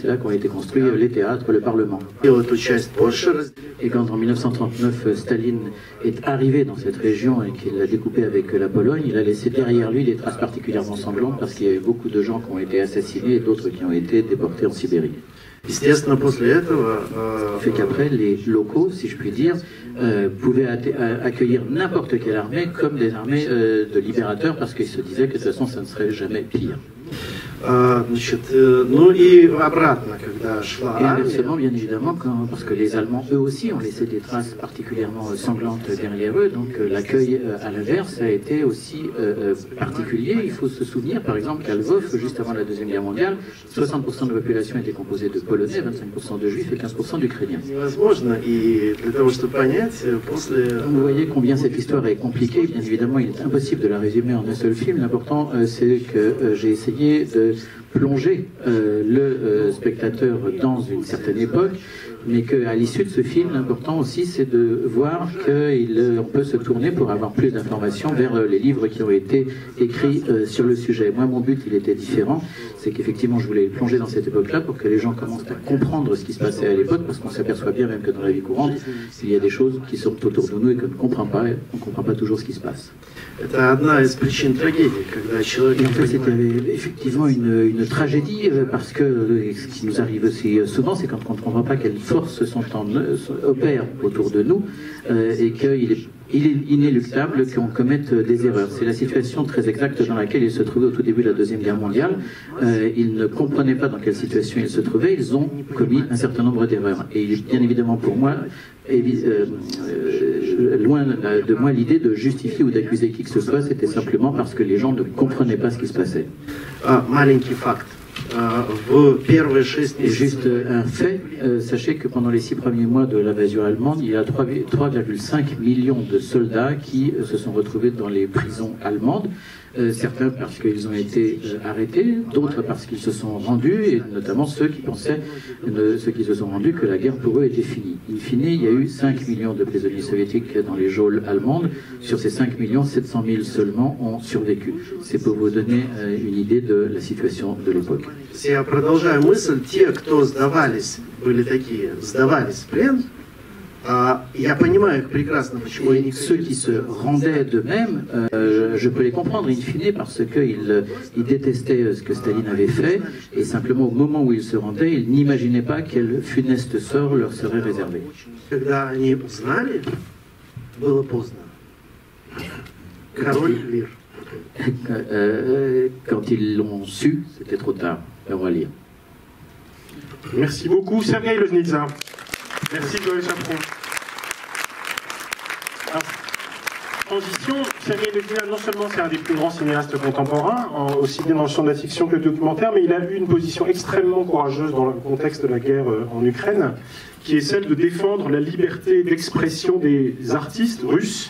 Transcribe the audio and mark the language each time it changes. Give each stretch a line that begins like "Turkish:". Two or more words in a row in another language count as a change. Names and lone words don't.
French: C'est là qu'ont été construits les théâtres, le Parlement. Et quand en 1939 Staline est arrivé dans cette région et qu'il l'a découpée avec la Pologne, il a laissé derrière lui des traces particulièrement sanglantes parce qu'il y a eu beaucoup de gens qui ont été assassinés et d'autres qui ont été déportés en Sibérie. Fait qu'après, les locaux, si je puis dire, pouvaient accueillir n'importe quelle armée comme des armées de libérateurs parce qu'ils se disaient que de toute façon ça ne serait jamais pire.
Russian: Ну и обратно, когда шла
French: Et
Russian: армия,
French: inversement, bien évidemment, parce que les Allemands, eux aussi, ont laissé des traces particulièrement sanglantes derrière eux, donc l'accueil à l'inverse a été aussi particulier. Il faut se souvenir, par exemple, qu'à Lvov, juste avant la Deuxième Guerre mondiale, 60% de la population était composée de Polonais, 25% de Juifs et 15% d'Ukrainiens.
Russian: невозможно. И для того, чтобы понять, после...
French: Vous voyez combien cette histoire est compliquée. Bien évidemment, il est impossible de la résumer en un seul film. L'important, c'est que j'ai essayé de plonger le spectateur dans une certaine époque, mais qu'à l'issue de ce film, l'important aussi, c'est de voir qu'on peut se tourner pour avoir plus d'informations vers les livres qui ont été écrits sur le sujet. Moi, mon but, il était différent. C'est qu'effectivement, je voulais plonger dans cette époque-là pour que les gens commencent à comprendre ce qui se passait à l'époque, parce qu'on s'aperçoit bien même que dans la vie courante, il y a des choses qui sont autour de nous et qu'on ne comprend pas. On ne comprend pas toujours ce qui se passe.
Russian: Это одна из причин трагедии, когда человек...
French: Et en fait, c'était effectivement une tragédie, parce que ce qui nous arrive aussi souvent, c'est quand on ne comprend pas quelles forces opèrent autour de nous, et qu'il est inéluctable qu'on commette des erreurs. C'est la situation très exacte dans laquelle ils se trouvaient au tout début de la Deuxième Guerre mondiale. Ils ne comprenaient pas dans quelle situation ils se trouvaient, ils ont commis un certain nombre d'erreurs. Et bien évidemment pour moi, loin de moi l'idée de justifier ou d'accuser qui que ce soit, c'était simplement parce que les gens ne comprenaient pas ce qui se passait.
Russian: Маленький факт. В первые 6
French: Et
Russian: месяцев...
French: juste un fait, sachez que pendant les 6 premiers mois de l'invasion allemande, il y a 3,5 millions de soldats qui se sont retrouvés dans les prisons allemandes. Certains parce qu'ils ont été arrêtés, d'autres parce qu'ils se sont rendus, et notamment ceux qui pensaient, ceux qui se sont rendus, que la guerre pour eux était finie. In fine, il y a eu 5 millions de prisonniers soviétiques dans les geôles allemandes. Sur ces 5 millions, 700 000 seulement ont survécu. C'est pour vous donner une idée de la situation de l'époque.
Russian: Я продолжаю мысль. Те, кто сдавались, были такие, сдавались в плен, я понимаю их прекрасно, почему они...
French: Ceux qui se rendaient d'eux-mêmes, je peux les comprendre in fine parce qu'ils détestaient ce que Staline avait fait, et simplement au moment où ils se rendaient, ils n'imaginaient pas quel funeste sort leur serait réservé.
Russian: Когда они узнали, было поздно. Король Лир.
French: Quand ils l'ont su, c'était trop tard. Le roi Lear. Merci beaucoup, Sergueï Loznitsa. Merci, Joël Chaperon. Alors, transition, Sergueï Loznitsa, non seulement c'est un des plus grands cinéastes contemporains, aussi bien dans le champ de la fiction que le documentaire, mais il a eu une position extrêmement courageuse dans le contexte de la guerre en Ukraine, qui est celle de défendre la liberté d'expression des artistes russes.